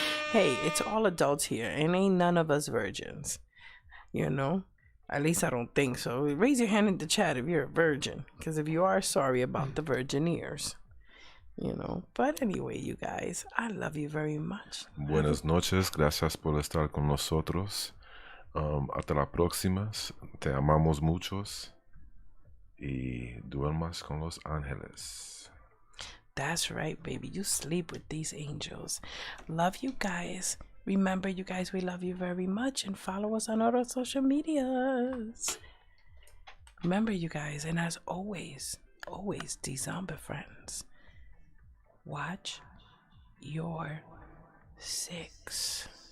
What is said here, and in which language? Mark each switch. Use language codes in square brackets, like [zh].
[en] Hey, it's all adults here, and ain't none of us virgins. At least I don't think so. Raise your hand in the chat if you're a virgin, because if you are, sorry about the virgin ears. But anyway, you guys, I love you very much. [es] Buenas noches, gracias por estar con nosotros. Hasta la próxima. Te amamos muchos. Y duermas con los ángeles. [en] That's right, baby. You sleep with these angels. Love you guys. Remember, you guys, we love you very much, and follow us on all our social medias. Remember, you guys, and as always, Dezombi friends, watch your six.